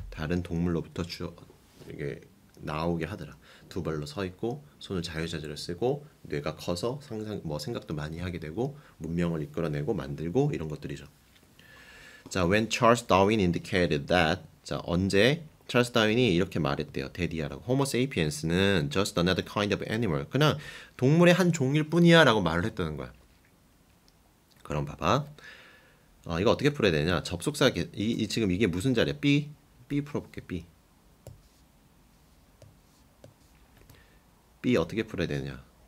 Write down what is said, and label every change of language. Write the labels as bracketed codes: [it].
[ko] 다른 동물로부터 이게 나오게 하더라. 두 발로 서 있고 손을 자유자재로 쓰고 뇌가 커서 생각도 많이 하게 되고 문명을 이끌어내고 만들고 이런 것들이죠. 자, [en] when Charles Darwin indicated that, [ko] 자, 언제 찰스 다윈이 이렇게 말했대요. 데디아라고. 호모 세이피엔스는 [en] just another kind of animal. [ko] 그냥 동물의 한 종일 뿐이야 라고 말을 했다는 거야. 그럼 봐봐. 이거 어떻게 풀어야 되냐. 접속사 지금 이게 무슨 자리야? B 풀어볼게. B 어떻게 풀어야 되냐.